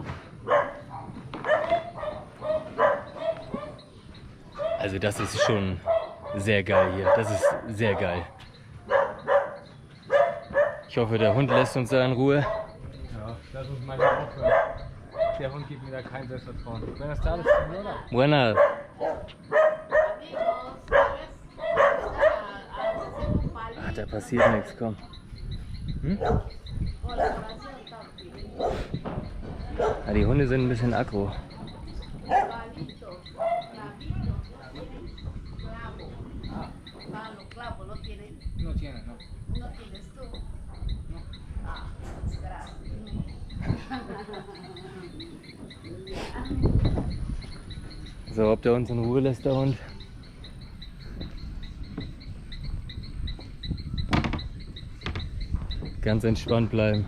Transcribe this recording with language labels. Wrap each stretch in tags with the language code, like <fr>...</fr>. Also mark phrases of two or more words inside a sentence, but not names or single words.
<de>Also das ist schon sehr geil hier, das ist sehr geil. Ich hoffe, der Hund lässt uns da in Ruhe. Ja, lass uns mal aufhören. Der Hund gibt mir da kein Selbstvertrauen.</de> <es>Buenas tardes, señora. Buenas.</es> <de>Ach, da passiert nichts, komm. Hm? Ja, die Hunde sind ein bisschen aggro.</de> <es>No tiene, no.</es> <de>So, ob der uns in Ruhe lässt, der Hund. Ganz entspannt bleiben.</de>